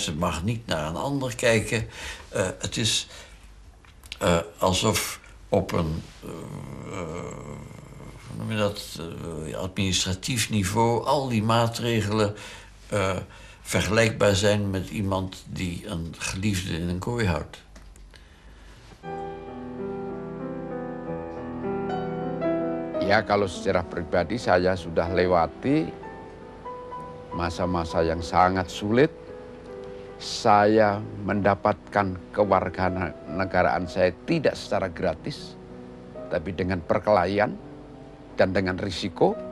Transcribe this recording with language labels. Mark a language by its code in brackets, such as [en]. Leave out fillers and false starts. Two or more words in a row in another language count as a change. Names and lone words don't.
[nl] Ze mag niet naar een ander kijken. Het is alsof op een hoe noem je dat, administratief niveau al die maatregelen vergelijkbaar zijn met iemand die een geliefde in een kooi houdt. [id] Ya kalau secara pribadi saya sudah lewati masa-masa yang sangat sulit. Saya mendapatkan kewarganegaraan saya tidak secara gratis, tapi dengan perkelahian dan dengan risiko.